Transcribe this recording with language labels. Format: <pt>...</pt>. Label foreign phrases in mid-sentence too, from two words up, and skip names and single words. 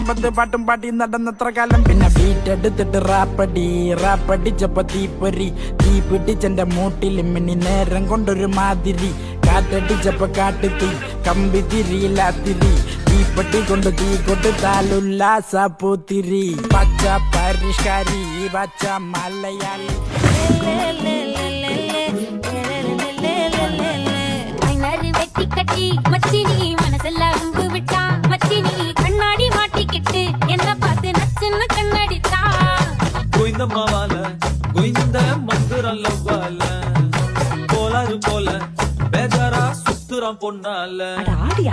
<ml>പാട്ടും പാട്ടി നടന്നത്ര കാലം പിന്നെ ബീറ്റെടുത്തിട്ട് റാപ്പടിച്ചപ്പോ തീ പിടിച്ചെന്റെ മൂട്ടിൽ മിന്നി നേരം കൊണ്ടൊരു മാതിരി കാറ്റടിച്ചപ്പോ കാട്ടുതീ കമ്പി തിരിയില്ലാത്തിരി തീപ്പെട്ടി കൊണ്ട് തീ കൊടുത്താലുല്ലാസ പൂത്തിരി പച്ച പരിഷ്കാരി പച്ച മലയാളി</ml> <ta>கட்டி மச்சினி மனசெல்லாம் அன்பு விட்டா மச்சினி கண்ணாடி மாட்டிக்கிட்டு என்ன பார்த்து நச்சுன்னு கண்ணடித்தா கோயிந்த மாவால கோயிந்த மந்துரம் லவ்வால கோலாறு போல பேஜாரா சுத்துறான் பொண்ணால</ta>